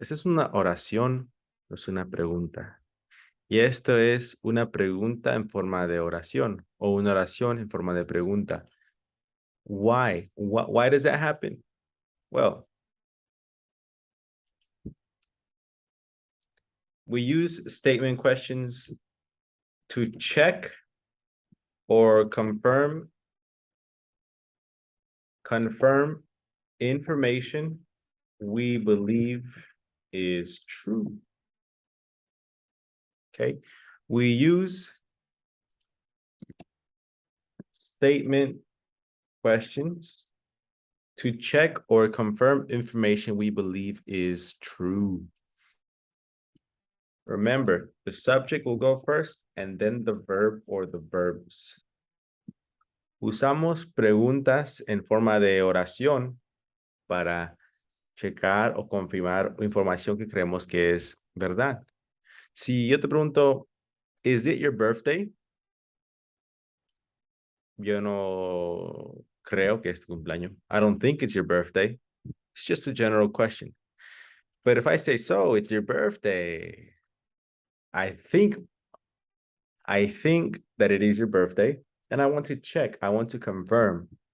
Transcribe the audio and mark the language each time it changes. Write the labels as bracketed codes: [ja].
[es] Esa es una oración, no es una pregunta. Y esto es una pregunta en forma de oración o una oración en forma de pregunta. [en] Why? Why does that happen? Well, we use statement questions to check or confirm information we believe is true. Okay, we use statement questions to check or confirm information we believe is true. Remember, the subject will go first and then the verb or the verbs. [es] Usamos preguntas en forma de oración para checar o confirmar información que creemos que es verdad. Si yo te pregunto, [en] is it your birthday? [es] Yo no creo que es tu cumpleaños. [en] I don't think it's your birthday. It's just a general question. But if I say, so it's your birthday, I think that it is your birthday, and I want to check, I want to confirm.